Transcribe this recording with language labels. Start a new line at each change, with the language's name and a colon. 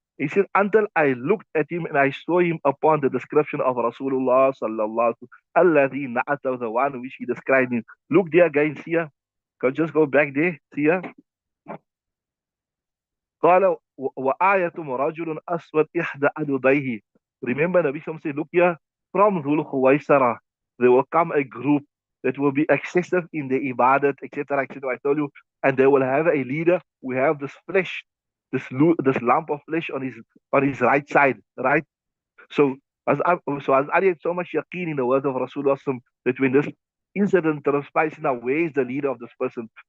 English: He said, until I looked at him and I saw him upon the description of Rasulullah sallallahu alaihi wasallam,
Arabic: الذي نعته,
English: the one which he described him. Look there, guys, here. Can just go back there, see here.
Arabic: قال وآية رجل أسود إحدى أدوديه.
English: Remember, Nabi Sallam said, look here, from Dhul Khuwaisara, there will come a group that will be excessive in the ibadat, etc., etc. I told you, and they will have a leader who have this flesh, this lump of flesh on his right side, right? So as Ali had so much yaqeen in the words of Rasulullah that when this incident transpires, now where is the leader of this person?